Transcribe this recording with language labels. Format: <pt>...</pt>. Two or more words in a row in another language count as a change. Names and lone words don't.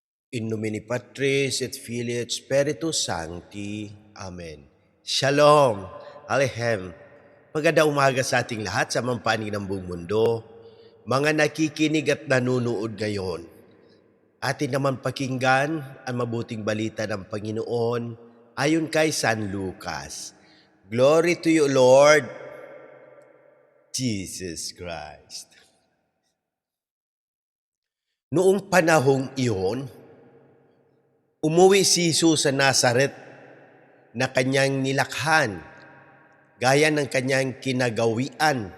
<la>In nomine Patris et Filii et Spiritus Sancti.</la> <he>Amen. Shalom. Alehem.</he> <tl>Magandang umaga sa ating lahat sa mampanig ng buong mundo. Mga nakikinig at nanunood ngayon. Atin naman pakinggan ang mabuting balita ng Panginoon ayon kay San Lucas.</tl> <en>Glory to you, Lord Jesus Christ.</en> <tl>Noong panahong iyon, umuwi si Jesus sa Nazaret na kanyang nilakhan, gaya ng kanyang kinagawian.</tl>